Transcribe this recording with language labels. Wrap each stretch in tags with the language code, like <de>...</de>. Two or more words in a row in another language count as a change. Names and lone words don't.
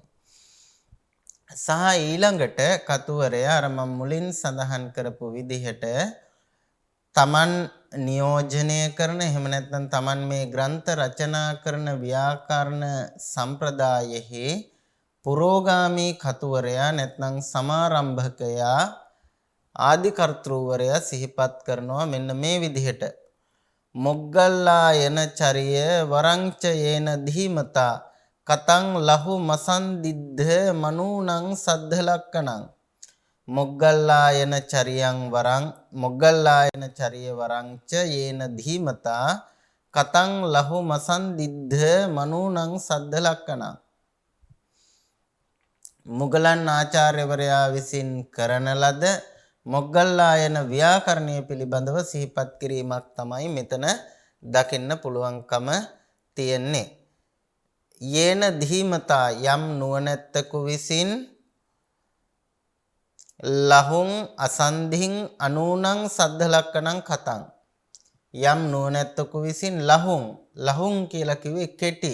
<si>සහ ඊළඟට කතුවරයා අර මම මුලින් සඳහන් කරපු විදිහට තමන් නියෝජනය කරන එහෙම නැත්නම් තමන් මේ ග්‍රන්ථ රචනා කරන ව්‍යාකරණ සම්ප්‍රදායෙහි පුරෝගාමී කතුවරයා නැත්නම් සමාරම්භකයා ආදි කර්තෘවරයා සිහිපත් කරනවා මෙන්න මේ විදිහට.</si> <pi>මොග්ගල්ලායන චරිය වරංච යේන ධීමතා කතං ලහු මසන්දිද්ධ මනූනං සද්ධ ලක්කණං. මොග්ගල්ලායන චරියං වරං මොග්ගල්ලායන චරිය වරංච යේන ධීමතා කතං ලහු මසන්දිද්ධ මනූනං සද්ධ ලක්කණං.</pi> <si>මුගලන් ආචාර්යවරයා විසින් කරන ලද මොග්ගල්ලායන ව්‍යාකරණය පිළිබඳව සිහිපත් කිරීමක් තමයි මෙතන දකින්න පුළුවන්කම තියෙන්නේ.</si> <pi>යේන ධීමතා</pi> <si>යම් නුවණැත්තකු විසින්</si> <pi>ලහුං අසන්ධින් අනූනං සද්ධ ලක්කණං කතං</pi> <si>යම් නුවණැත්තකු විසින් ලහුං කියලා කිව්වේ කෙටි.</si>